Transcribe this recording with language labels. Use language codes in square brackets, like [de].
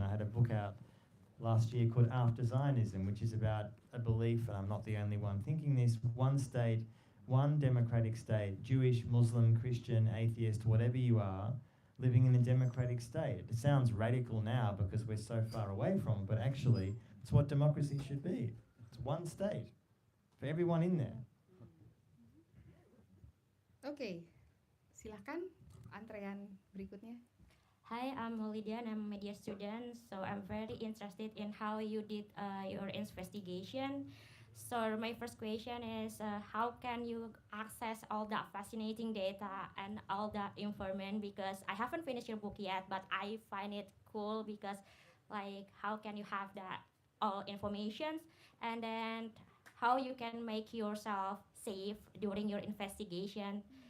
[en] I had a book out last year called After Zionism, which is about a belief, and I'm not the only one thinking this, one state, one democratic state, Jewish, Muslim, Christian, atheist, whatever you are, living in a democratic state. It sounds radical now because we're so far away from it, but actually it's what democracy should be. It's one state for everyone in there. [id] Oke, silahkan antrean berikutnya. [en] Hi, I'm Lydia and I'm a media student. So I'm very interested in how you did your investigation. So my first question is, how can you access all that fascinating data and all that information? Because I haven't finished your book yet, but I find it cool because, like, how can you have that all information, and then how you can make yourself safe during your investigation?